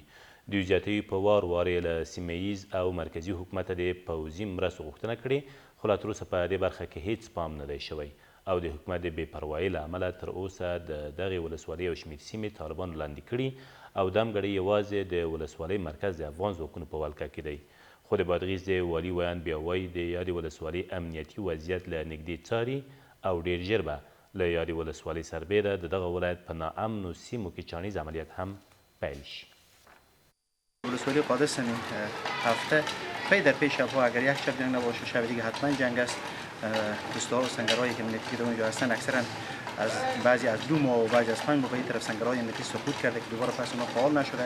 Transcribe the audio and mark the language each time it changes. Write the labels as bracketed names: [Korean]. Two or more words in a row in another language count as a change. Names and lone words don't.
[Pashto] دوی زیاتوي په وار وار یې له سیمه ییز او مرکزي حکومته د پوځي مرستو غوښتنه کړې، خو لا تر اوسه په دې برخه کې هیڅ پام نه دی شوی او د حکومت د بې پروایۍ له امله تر اوسه د دغې ولسوالۍ یو شمېر سیمې طالبانو لاندې کړي او دمګړی یوازې د ولسوالۍ مرکز د افغان ځواکونو په ولکه کې دی. خو د بادغیس د والي ویاند بیا وایي د یادې ولسوالۍ امنیتي وضعیت له نږدې څاري او ډېر ژر به له یادې ولسوالۍ سربیره د دغه ولایت په ناامنو سیمو کې چانیز عملیات هم پیل شي. [Persian] ولسوالی قادس همین هفته پی در پی شبها اگر یک شب جنگ نباشه شب دیگه حتما جنگ است. دوست‌ها و سنگرهایی که امنیتی که در اونجا هستن اکثرا از بعضی از 2 ماه و بعضی از 5 ماه به این طرف سنگرهای امنیتی سقوط کرده که دوباره پس اونها فعال نشده.